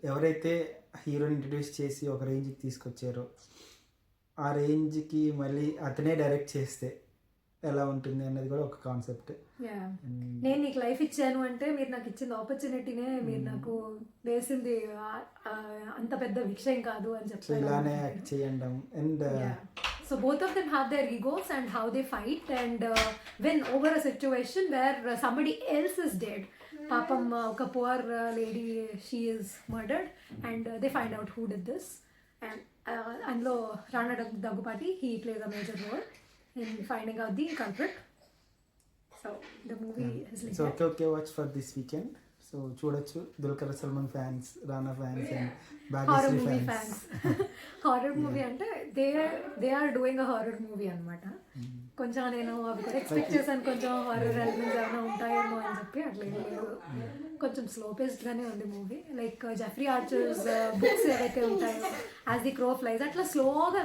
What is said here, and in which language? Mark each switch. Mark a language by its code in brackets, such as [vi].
[te] ఎవరైతే హీరోని ఇంట్రడ్యూస్ చేసి ఒక రేంజ్కి తీసుకొచ్చారో ఆ రేంజ్కి మళ్ళీ అతనే డైరెక్ట్ చేస్తే ఎలా ఉంటుంది అన్నది కూడా ఒక కాన్సెప్ట్. నేను నీకు లైఫ్ ఇచ్చాను అంటే మీరు నాకు ఇచ్చిన ఆపర్చునిటీనే మీరు నాకు వేసింది అంత పెద్ద విషయం కాదు అని చెప్పి ఇలానే యాక్ట్ చేయండి. And [en] so both of them have their egos and how they fight and win over a situation where somebody else is dead. [te] Papam oka [en] poor lady, she is murdered and they find out who did this, and andlo Rana Daggubati, he plays a major role in finding out the culprit. So the movie is like so okay watch for this weekend. [te] So చూడొచ్చు. Dulquer Salman fans, Rana fans and Bhagyashree fans. [en] Horror movie అంటే they are doing a horror movie అనమాట. [te] కొంచెం నేను అవి కూడా expect చేశాను, కొంచెం horror elements ఏమైనా ఉంటాయేమో అని చెప్పి. అట్లా ఏం లేదు, కొంచెం స్లో పేస్డ్ గానే ఉంది movie. [en] like Jeffrey Archer's books [te] ఏవైతే ఉంటాయో యాజ్ ది క్రో ఫ్లైస్ అట్లా స్లోగా